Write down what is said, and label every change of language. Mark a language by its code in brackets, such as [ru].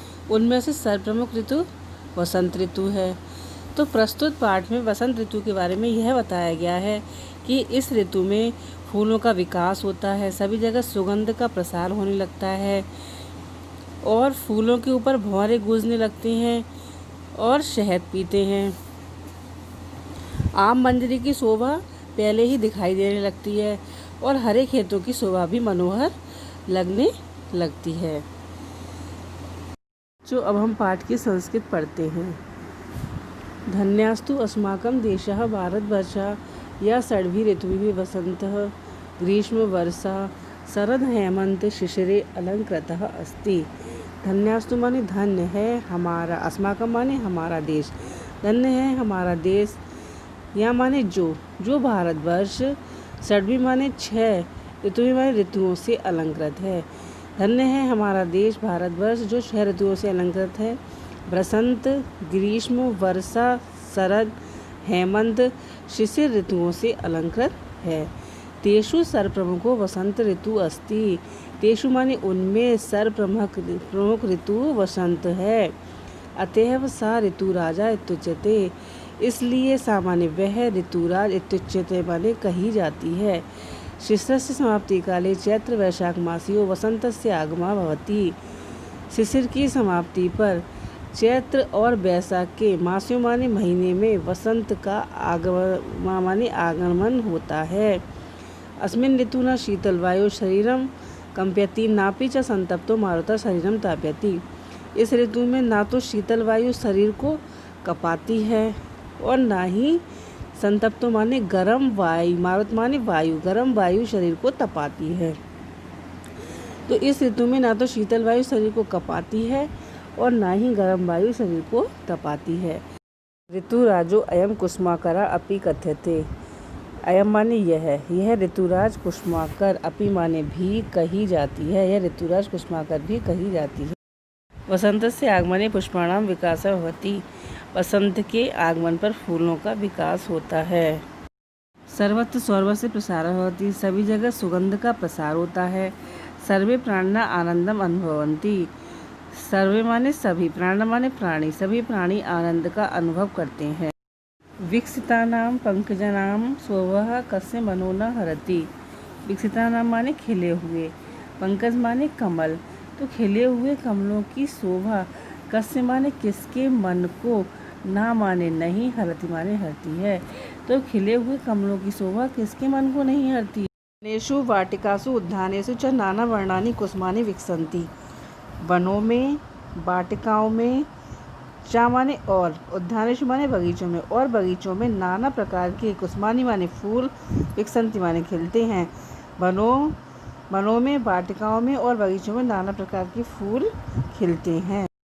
[hi] उनमें से सर्वप्रमुख ऋतु वसंत ऋतु है। तो प्रस्तुत पाठ में वसंत ऋतु के बारे में यह बताया गया है कि इस ऋतु में फूलों का विकास होता है, सभी जगह सुगंध का प्रसार होने लगता है और फूलों के ऊपर भंवरे गूंजने लगती हैं और शहद पीते हैं। आम मंजरी की शोभा पहले ही दिखाई देने लगती है और हरे खेतों की शोभा भी मनोहर लगने लगती है। जो अब हम पाठ की संस्कृत पढ़ते हैं। [sa] धन्यास्तु अस्माकं देशः भारतवर्षः या षड्भिः ऋतुभिः वसन्तः ग्रीष्म वर्षा शरद हेमंत शिशिरे अलंकृतः अस्ति। [hi] धन्यास्तु माने धन्य है हमारा, अस्माकं माने हमारा देश, धन्य है हमारा देश, या माने जो भारतवर्ष, षड्भिः माने 6, ऋतुभिः माने ऋतुओं से अलंकृत है। धन्य है हमारा देश भारतवर्ष जो 6 ऋतुओं से अलंकृत है। बसंत, ग्रीष्म, वर्षा, शरद, हेमंत, शिशिर ऋतुओं से अलंकृत है। [sa] तेषु सर्वप्रमुखो वसंत ऋतु अस्ति। [hi] तेषु माने उनमें सर्वप्रमुख ऋतु वसंत है। [sa] अतएव सा ऋतुराजा इत्युच्यते, [hi] इसलिए सामान्य वह ऋतुराज इत्युच्यते माने कही जाती है। [sa] शिशिरस्य समाप्ति काले चैत्र वैशाख मासियो वसंतस्य आगमा भवति। [hi] शिशिर की समाप्ति पर चैत्र और वैशाख के मासियों माने महीने में वसंत का आगमन माने आगमन होता है। [sa] अस्मिन् ऋतुना शीतल वायु शरीरम कंप्यति नापि च संतप्तो मारुतः शरीरम ताप्यति। [hi] इस ऋतु में ना तो शीतल वायु शरीर को कपाती है और ना ही संतप्तो माने गर्म वायु, मारुत माने वायु, गर्म वायु शरीर को तपाती है। तो इस ऋतु में ना तो शीतल वायु शरीर को कपाती है और ना ही गर्म वायु शरीर को तपाती है। [sa] ऋतुराजो अयम कुसुमाकरा अपि कथ्यते। [hi] अयम माने यह ऋतुराज कुसुमाकर, अपि माने भी कही जाती है, यह ऋतुराज कुसुमाकर भी कही जाती है। [sa] वसंत से आगमने पुष्पाणाम विकासः भवति। [hi] वसंत के आगमन पर फूलों का विकास होता है। [sa] सर्वत्र सौरभस्य प्रसारः भवति। [hi] सभी जगह सुगंध का प्रसार होता है। [sa] सर्वे प्राणिनः आनंदम अनुभवन्ति। [hi] सर्वे माने सभी, प्राण माने प्राणी, सभी प्राणी आनंद का अनुभव करते हैं। [sa] विकसितानां पंकजानां शोभः कस्य मनो न हरति। [hi] विकसितानां माने खिले हुए, पंकज माने कमल, तो खिले हुए कमलों की शोभा कस्य माने किसके मन को, ना माने नहीं, हरति माने हरती है, तो खिले हुए कमलों की शोभा किसके मन को नहीं हरती। [sa] वनेषु वाटिकासु उद्यानेषु च नाना वर्णानि कुसुमानि विकसन्ति। [hi] वनों में, वाटिकाओं में, चा माने और, उद्यानेषु माने बगीचों में, और बगीचों में नाना प्रकार के, कुसुमानि माने फूल, विकसन्ति माने खिलते हैं। वनों में, वाटिकाओं में और बगीचों में नाना प्रकार के फूल खिलते हैं।